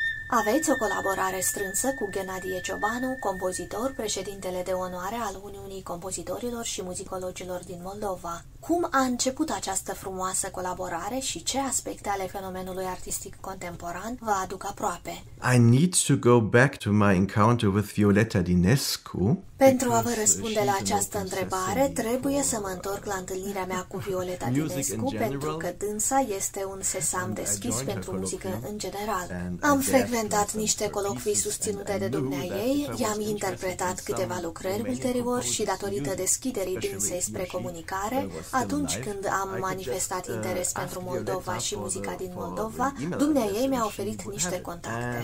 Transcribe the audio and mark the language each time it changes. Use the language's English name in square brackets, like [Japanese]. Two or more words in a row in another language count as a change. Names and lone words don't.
[Romanian] Aveți o colaborare strânsă cu Ghenadie Ciobanu, compozitor, președintele de onoare al Uniunii Compozitorilor și Muzicologilor din Moldova. Cum a început această frumoasă colaborare și ce aspecte ale fenomenului artistic contemporan vă aduc aproape? [English] I need to go back to my encounter with Violeta Dinescu. [Romanian] Pentru a vă răspunde la această întrebare, trebuie să mă întorc la întâlnirea mea cu Violeta Dinescu, pentru că dânsa este un sesam deschis pentru muzică în general. Am frecventat niște colocvii susținute de dumneaei, i-am interpretat câteva lucrări ulterior și datorită deschiderii dânsei spre comunicare, atunci când am manifestat interes pentru Moldova și muzica din Moldova, dumneaei mi-a oferit niște contacte.